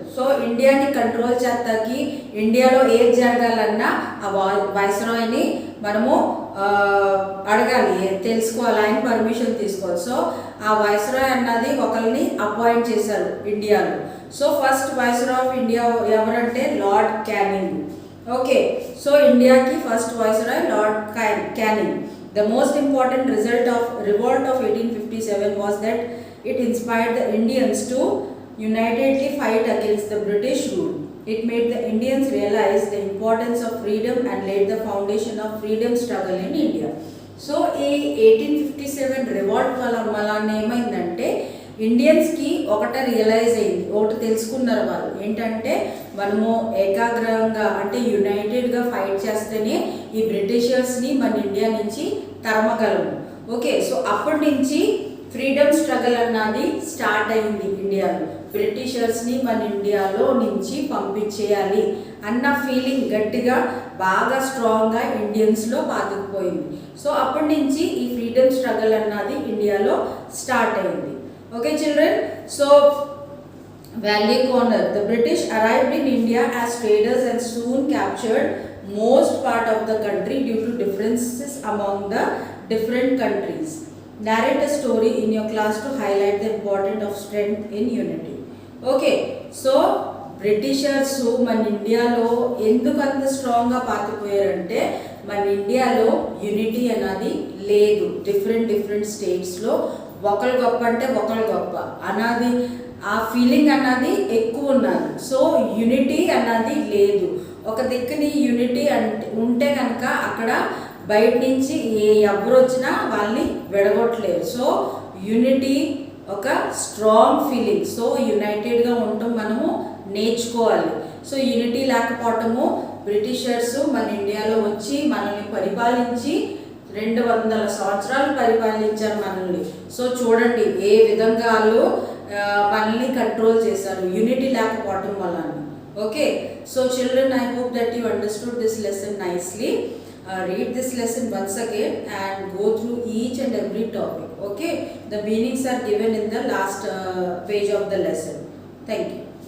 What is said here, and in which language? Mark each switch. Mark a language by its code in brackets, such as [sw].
[te] So ఇండియాని control చేస్తాకి, ఇండియాలో ఏది జరగాలన్నా ఆ వైస్రాయ్ని మనము అడగాలి, తెలుసుకోవాలి, ఆయన పర్మిషన్ తీసుకోవాలి. సో ఆ వైస్రాయ్ అన్నది ఒకరిని అపాయింట్ చేశారు ఇండియాలో. So first viceroy of India ఎవరంటే లార్డ్ క్యానింగ్. ఓకే, సో ఇండియాకి first viceroy lord canning. [en] The most important result of revolt of 1857 was that it inspired the Indians to unitedly fight against the British rule. It made the Indians realize the importance of freedom and laid the foundation of freedom struggle in India. [te] So ఈ 1857 revolt వల్ల ఏమైందంటే ఇండియన్స్కి ఒకటి realise అయింది, ఒకటి తెలుసుకున్నారు వాళ్ళు. ఏంటంటే మనము ఏకాగ్రంగా అంటే యునైటెడ్గా ఫైట్ చేస్తేనే ఈ బ్రిటిషర్స్ని మన ఇండియా నుంచి తరమగలము. ఓకే, సో అప్పటి నుంచి ఫ్రీడమ్ స్ట్రగల్ అన్నది స్టార్ట్ అయింది ఇండియాలో. బ్రిటిషర్స్ని మన ఇండియాలో నుంచి పంపించేయాలి అన్న ఫీలింగ్ గట్టిగా బాగా స్ట్రాంగ్గా ఇండియన్స్లో పాతుకుపోయింది. సో అప్పటి నుంచి ఈ ఫ్రీడమ్ స్ట్రగల్ అన్నది ఇండియాలో స్టార్ట్ అయింది. [en] Okay children, so value corner. The British arrived in India as traders and soon captured most part of the country due to differences among the different countries. Narrate a story in your class to highlight the importance of strength in unity. [te] Okay, so Britishers మన ఇండియాలో ఎందుకు అంత స్ట్రాంగ్గా పాతిపోయారంటే మన ఇండియాలో unity అన్నది లేదు. Different స్టేట్స్లో ఒకరు గొప్ప అంటే ఒకరు గొప్ప అన్నది ఆ ఫీలింగ్ అన్నది ఎక్కువ ఉన్నది. సో యూనిటీ అన్నది లేదు. ఒక దిక్కుని యునిటీ అంటే ఉంటే కనుక అక్కడ బయట నుంచి ఎవరు వచ్చినా వాళ్ళని విడగొట్టలేరు. సో యూనిటీ ఒక స్ట్రాంగ్ ఫీలింగ్. సో యునైటెడ్గా ఉండటం మనము నేర్చుకోవాలి. సో యూనిటీ లేకపోవటము బ్రిటిషర్స్ మన ఇండియాలో వచ్చి మనల్ని పరిపాలించి 200 సంవత్సరాలు పరిపాలించారు మనల్ని. సో చూడండి ఏ విధంగా వాళ్ళు మనల్ని కంట్రోల్ చేశారు యూనిటీ లేకపోవటం వల్ల. [en] Okay, so children, I hope that you understood this lesson nicely. Read this lesson once again and go through each and every topic. Okay, the meanings are given in the last page of the lesson. Thank you.